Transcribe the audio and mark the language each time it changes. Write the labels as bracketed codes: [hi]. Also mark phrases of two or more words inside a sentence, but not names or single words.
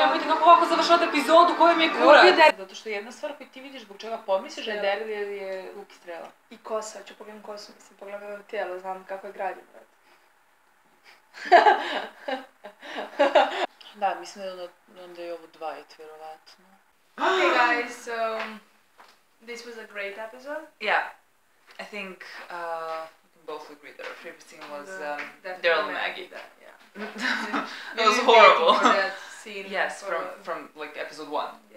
[bs] Nemojte kako ovako završavate epizodu, koji mi je kurac. Zato što jedna stvar koju ti vidiš zbog čega pomisliš da je Daryl jer je luk i strela. I kosa, ću pogledam kosu, mislim, pogledam tijelo, znam kako je građen, brate. Da, mislim da je onda je ovo 2, vjerovatno. [en] Okay guys, so this was a great episode. Yeah, I think we can both agree that our favorite scene was Definitely Daryl and Maggie. That, yeah. It was Really horrible. waiting for that scene. Yes, for, from like episode 1. Yeah.